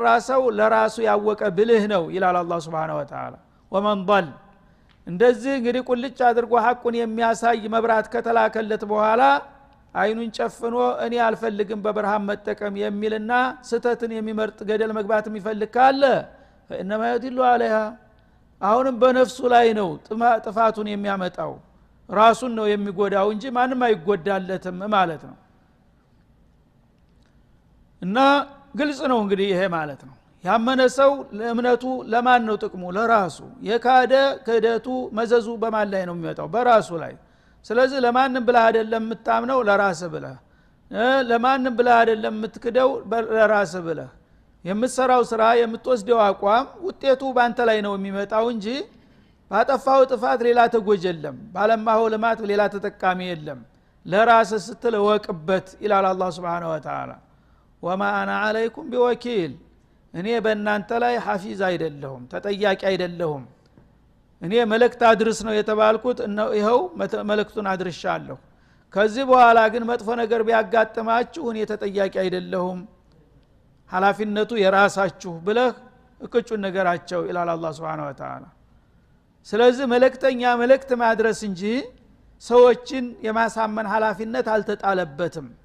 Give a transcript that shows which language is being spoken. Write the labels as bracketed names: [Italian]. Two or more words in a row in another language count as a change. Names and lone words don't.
[Amharic] ሰው ለራሱ ያወቀ ብልህ ነው ይላል አላህ [Arabic] سبحانه وتعالى ومن ضل [Amharic] እንደዚህ እንግዲህ ቁልጭ አድርጎ ሐቁን የሚያሳይ መብራት ከተላከለት በኋላ አይኑን ጨፍኖ እኔ አልፈልግም በብርሃን መጠቀም የሚልና ስተትን የሚመርጥ ገደል መግባት የሚፈልግ ካለ [Arabic] فإنما يدل عليها [Amharic] አሁንም በነፍሱ ላይ ነው ጥፋቱን የሚያመጣው ራሱን ነው የሚጎዳው እንጂ ማንም አይጎዳለትም ማለት ነው እና ግልጽ ነው እንግዲህ ይሄ ማለት ነው ያመነ ሰው ለእምነቱ ለማን ነው ጥቅሙ ለራሱ የካደ ክህደቱ መዘዙ በማን ላይ ነው የሚመጣው በራሱ ላይ ስለዚህ ለማንም ብለህ አይደለም የምታምነው ለራስህ ብለህ ለማንም ብለህ አይደለም የምትክደው ለራስህ ብለህ የምትሰራው ስራ የምትወስደው አቋም ውጤቱ ባንተ ላይ ነው የሚመጣው እንጂ ባጠፋው ጥፋት ሌላ ተጎጅ የለም ባለማው ልማት ሌላ ተጠቃሚ የለም ለራስህ ስትል ወቅበት ኢላላ አላህ [Arabic] سبحانه و تعالى وما انا عليكم بوكيل [Amharic] እኔ በእናንተ ላይ ሐፊዝ አይደለሁም ተጠያቂ አይደለሁም እኔ መልእክት አድርስ ነው የተባልኩት ይሄው መልእክቱን አድርሻለሁ ከዚህ በኋላ ግን መጥፎ ነገር ቢያጋጥማችሁ እኔ ተጠያቂ አይደለሁም ሐላፊነቱ የራሳችሁ ብለህ እቅጩን ነገራቸው ኢላላ አላህ [Arabic] سبحانه وتعالى [Amharic] ስለዚህ መልእክተኛ መልእክት ማድረስ እንጂ ሰዎችን የማሳመን ሐላፊነት አልተጣለበትም